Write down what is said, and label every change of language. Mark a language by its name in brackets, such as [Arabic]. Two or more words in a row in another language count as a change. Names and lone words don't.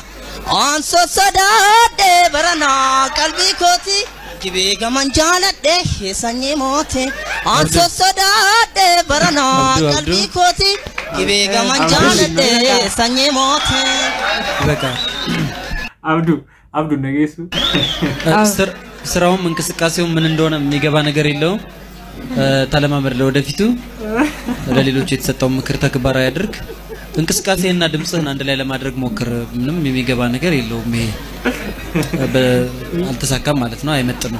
[Oromo] Aansoo sodaadhee baranaa qalbii kooti. Gibee gaman jaaladhee sanyii moote aansoo sodaadhee baranaa qalbii kooti. Gibee gaman jaaladhee sanyii moote. Abdu nageessu [Amharic] ስራውም እንቅስቃሴው ምን እንደሆነ የሚገባ ነገር የለውም። ተለማመድ ለወደፊቱ ለሌሎች የተሰጠው ምክር ተግባራዊ ያድርግ። እንቅስቃሴና ድምጽህን አንድ ላይ ለማድረግ ሞክር። ምንም የሚገባ ነገር የለውም ይሄ አልተሳካም ማለት ነው አይመጥነው